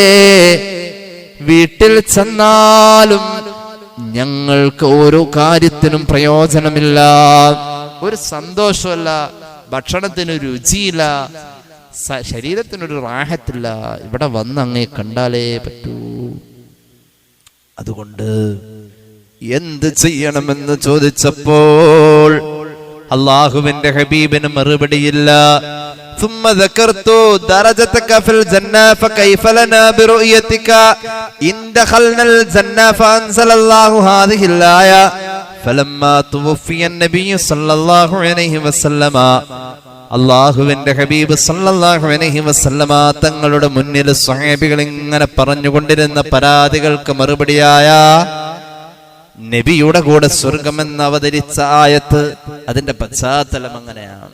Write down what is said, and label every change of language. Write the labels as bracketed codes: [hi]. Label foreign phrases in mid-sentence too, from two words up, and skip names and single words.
[ml] വീട്ടിൽ ചെന്നാലും ഞങ്ങൾക്ക് ഒരു കാര്യത്തിനും പ്രയോജനമില്ല, ഒരു സന്തോഷമല്ല, ഭക്ഷണത്തിന് രുചിയില്ല, ശരീരത്തിനൊരു റാഹത്തില്ല. ഇവിടെ വന്ന് അങ്ങേ കണ്ടാലേ പറ്റൂ. അതുകൊണ്ട് എന്ത് ചെയ്യണമെന്ന് ചോദിച്ചപ്പോൾ അള്ളാഹുവിന്റെ ഹബീബിന് മറുപടിയില്ല. [ar] ثم ذكرت درجتك في الجنة فكيف لنا برؤيتك إن دخلنا الجنة فأنزل الله هذه الآية فلما توفي النبي صلى الله عليه وسلم. [ml] അള്ളാഹുവിന്റെ ഹബീബ് [ar] صلى الله عليه وسلم [ml] തങ്ങളുടെ മുന്നിൽ സ്വഹാബികൾ ഇങ്ങനെ പറഞ്ഞുകൊണ്ടിരുന്ന പരാതികൾക്ക് മറുപടിയായ നബിയുടെ കൂടെ സ്വർഗമെന്ന് അവതരിച്ച ആയത്ത്, അതിന്റെ പശ്ചാത്തലം അങ്ങനെയാണ്.